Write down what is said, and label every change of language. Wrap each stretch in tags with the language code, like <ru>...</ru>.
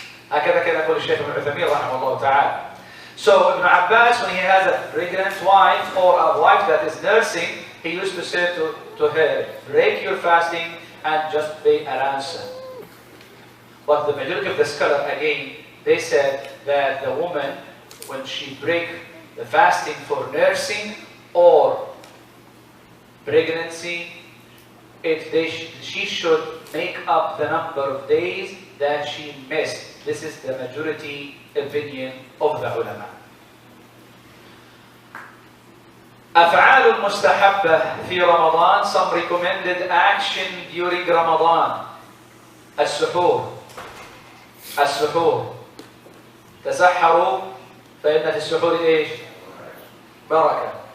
<ar>هكذا كان يقول الشيخ ابن عثيمين رحمه الله تعالى.</ar> <en>So Ibn Abbas, when he has a pregnant wife or a wife that is nursing, he used to say to her, break your fasting and just pay a ransom. But the majority of the scholars, again, they said that the woman, when she break the fasting for nursing or pregnancy, she should make up the number of days that she missed. This is the majority opinion of the ulama.</en> <ar>أفعال المستحبة في رمضان,</ar> <en>some recommended action during Ramadan.</en> <ar>السحور تسحروا فإن في السحور إيش؟ بركة.</ar>